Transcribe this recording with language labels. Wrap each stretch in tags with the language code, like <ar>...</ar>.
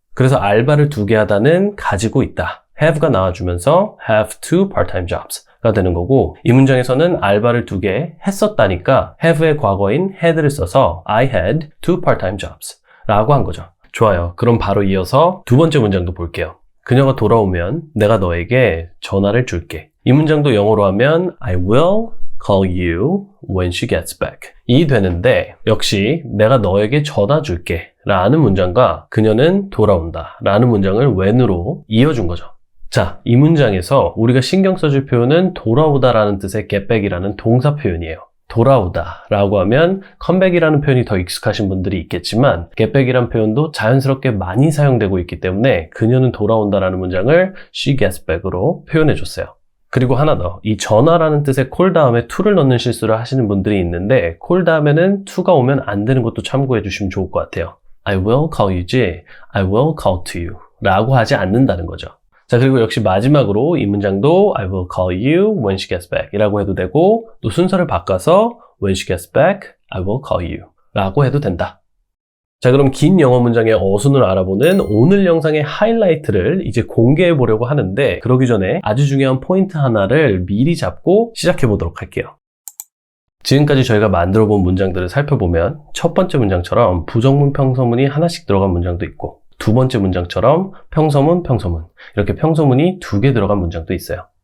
<ko>그래서 알바를 2개 하다는 가지고 있다. have가 나와주면서 have 2 part-time jobs가 되는 거고 이 문장에서는 알바를 2개 했었다니까 have의 과거인 had를 써서</ko> <en>I had 2 part-time jobs</en> <ko>라고 한 거죠. 좋아요. 그럼 바로 이어서 두 번째 문장도 볼게요. 그녀가 돌아오면 내가 너에게 전화를 줄게. 이 문장도 영어로 하면</ko> <en>I will call you when she gets back.</en> <ko>이 되는데 역시 내가 너에게 전화 줄게 라는 문장과 그녀는 돌아온다 라는 문장을 when으로 이어준 거죠. 자, 이 문장에서 우리가 신경 써줄 표현은 돌아오다 라는 뜻의 get back이라는 동사 표현이에요. 돌아오다 라고 하면 컴백이라는 표현이 더 익숙하신 분들이 있겠지만 get back이라는 표현도 자연스럽게 많이 사용되고 있기 때문에 그녀는 돌아온다 라는 문장을</ko> <en>she gets back</en> <ko>으로 표현해 줬어요. 그리고 하나 더, 이 전화라는 뜻의 call 다음에 to를 넣는 실수를 하시는 분들이 있는데 call 다음에는 to가 오면 안 되는 것도 참고해 주시면 좋을 것 같아요.</ko> <en>I will call you</en> <ko>지</ko> <en>I will call to you</en> <ko>라고 하지 않는다는 거죠. 자, 그리고 역시 마지막으로 이 문장도</ko> <en>I will call you when she gets back</en> <ko>이라고 해도 되고 또 순서를 바꿔서</ko> <en>when she gets back, I will call you</en> <ko>라고 해도 된다. 자, 그럼 긴 영어 문장의 어순을 알아보는 오늘 영상의 하이라이트를 이제 공개해 보려고 하는데 그러기 전에 아주 중요한 포인트 하나를 미리 잡고 시작해 보도록 할게요. 지금까지 저희가 만들어 본 문장들을 살펴보면 첫 번째 문장처럼 부정문, 평서문이 하나씩 들어간 문장도 있고 두 번째 문장처럼 평서문, 평서문 이렇게 평서문이 2개 들어간 문장도 있어요.</ko>